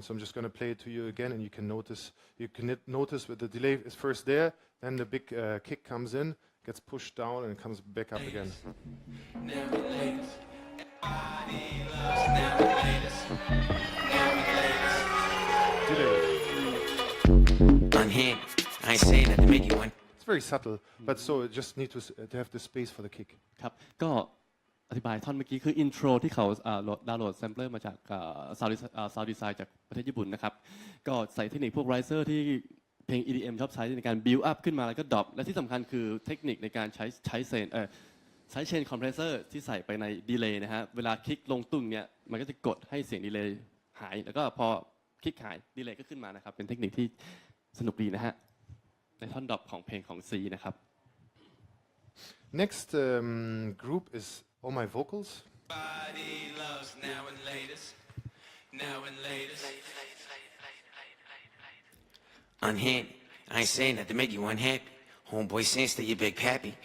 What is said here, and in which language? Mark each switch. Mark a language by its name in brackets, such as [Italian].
[English] So I'm just going to play it to you again, and you can notice with the delay is first there, then the big kick comes in, gets pushed down, and comes back up again. Unhappy. I ain't saying that to make you unhappy. It's very subtle, but so it just need to have the space for the kick. [Thai] ครับก็อธิบายท่อนเมื่อกี้คืออินโทรที่เขาดาวน์โหลดแซมเปลอร์มาจากซาวด์ดีไซน์จากประเทศญี่ปุ่นนะครับก็ใส่เทคนิคพวกไรเซอร์ที่เพลง EDM ชอบใช้ในการ build up ขึ้นมาแล้วก็ดรอปและที่สำคัญคือเทคนิคในการใช้เชนคอมเพรสเซอร์ที่ใส่ไปในดีเลย์นะฮะเวลาคลิกลงตุ้งเนี่ยมันก็จะกดให้เสียงดีเลย์หายแล้วก็พอคลิกหายดีเลย์ก็ขึ้นมานะครับเป็นเทคนิคที่สนุกดีนะฮะในท่อนดรอปของเพลงของ C นะครับ [English] Next group is all my vocals. Unhappy. I ain't saying that to make you unhappy. Homeboy sense that you're big pappy.